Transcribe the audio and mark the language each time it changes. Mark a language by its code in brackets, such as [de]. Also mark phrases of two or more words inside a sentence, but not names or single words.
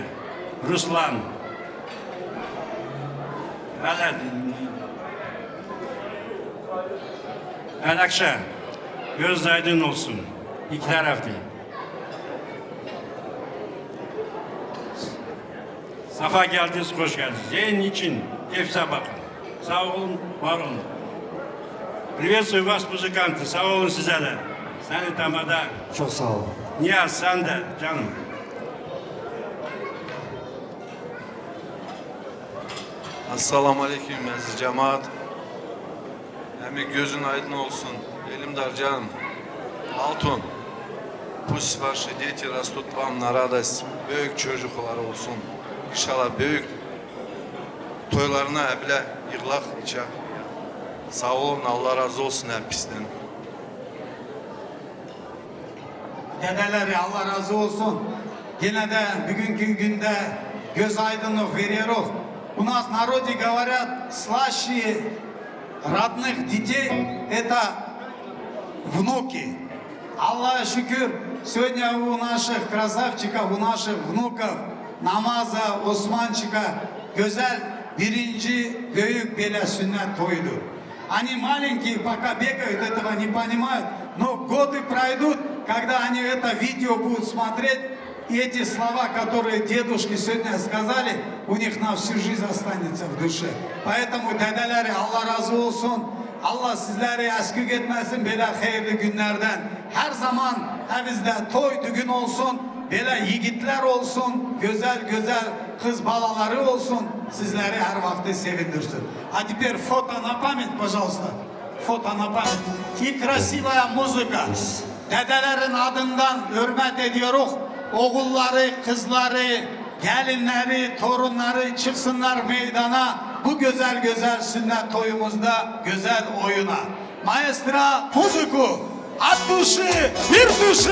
[tr] Ruslan, evet, Alakşa, göz aydın olsun iki taraflı. Safa geldiniz, hoş geldiniz. Yayın için hepsi bakın. Sağ olun, var olun. [ru] Приветствую вас, музыканты. [tr] Sağ olun size de. Seni tamada. Çok sağ ol. Niyaz sen de canım. Assalamu alaikum aziz cemaat. Hem gözün aydın olsun. Elimdar canım. Altun. [ru] Пусть ваши дети растут вам на радость. [tr] Büyük çocuklar olsun. İnşallah büyük toylarına bile yığılak içe. Sağ olun, Allah razı olsun hepsinden. Dedeleri Allah razı olsun. Yine de bugünkü günde göz aydınlık veriyoruz. [ru] У нас в народе говорят, слаще родных детей это внуки. [tr] Allah'a şükür [ru] сегодня у наших красавчиков, у наших внуков [tr] Namaz'a, Osmançık'a güzel birinci büyük bela sünnet toydu. [ru] Они маленькие пока бегают, этого не понимают, но годы пройдут, когда они это видео будут смотреть, и эти слова, которые дедушки сегодня сказали, у них на всю жизнь останется в душе. Поэтому [tr] dedeleri Allah razı olsun. Allah sizleri eskik etmesin böyle hayırlı günlerden. Her zaman evinizde toy düğün olsun, böyle yiğitler olsun, güzel güzel kız balaları olsun. Sizleri her vakti sevindirsin. [ru] А теперь фото на память, пожалуйста. Фото на память. И красивая muzika. [tr] Dedelerin adından hürmet ediyoruz. Oğulları, kızları, gelinleri, torunları çıksınlar meydana. Bu güzel güzel sünnet toyumuzda güzel oyuna. [ru] Маэстро музыку. От души, bir duşu.